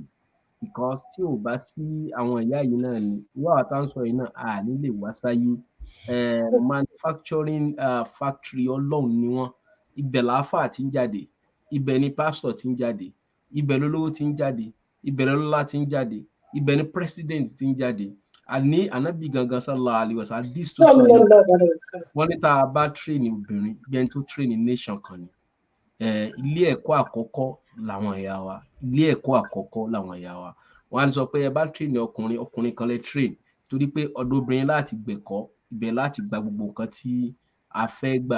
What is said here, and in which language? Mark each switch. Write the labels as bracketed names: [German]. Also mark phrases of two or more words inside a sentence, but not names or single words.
[Yoruba] Because tí ò bá sí àwọn ìyá yìí náà ni, ìwà àtàǹsọ yìí náà a ní lè wá sáyé. [English] Manufacturing factory [Yoruba] Ọlọ́run ni wọ́n. Ibẹ̀ làáfà ti ń jáde, ibẹ̀ ni pastor ti ń jáde, ibẹ̀ lolówó ti ń jáde, ibẹ̀ lọ́lá ti ń jáde, ibẹ̀ ni president ti ń jáde. Àní ànábì gangan [Arabic] صلى الله عليه وسلم [Yoruba] wọ́n ní tá a bá train obìnrin bí ẹni tó train nation kan ni. Ilé ẹ̀kọ́ àkọ́kọ́ làwọn ìyá wa, ilé ẹ̀kọ́ àkọ́kọ́ làwọn ìyá wa. Wọ́n á sọ pé ẹ bá train ọkùnrin kan lè train, torí pé ọ̀dọ̀ obìnrin láti gbẹ̀kọ́, ibẹ̀ láti gba gbogbo nǹkan tí a fẹ́ gbà.